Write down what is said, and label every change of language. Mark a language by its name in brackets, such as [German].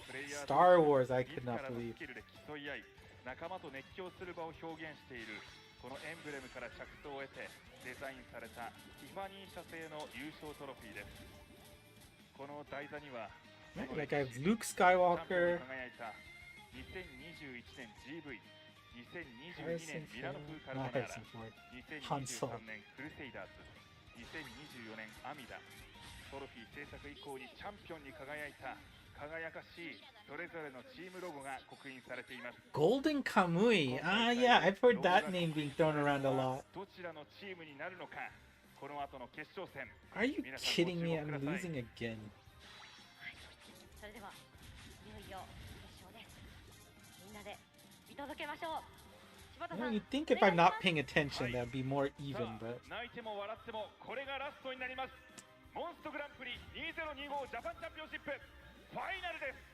[English] Star Wars, I could not believe. [Japanese] 仲間と熱狂する場を表現しているこのエンブレムから着想を得てデザインされたティファニー社製の優勝トロフィーです。この台座には [English] Like I have Luke Skywalker. [Japanese] 2021年 GV、2022年ミラノ風カルボナーラ、2023年クルセイダーズ、2024年アミダ、トロフィー制作以降にチャンピオンに輝いた輝かしいそれぞれのチームロゴが刻印されています。 [English] Golden Kamui. Ah, yeah, I've heard that name being thrown around a lot. [Japanese] どちらのチームになるのか、この後の決勝戦。 [English] Are you kidding me? I'm losing again. [Japanese] それではいよいよ決勝です。みんなで見届けましょう。柴田さ [English] Well, [Japanese] ん。 [English] you'd think if I'm not paying attention, that'd be more even, but [Japanese] 泣いても笑ってもこれがラストになります。モンストグランプリ2025ジャパンチャンピオンシップファイナルです。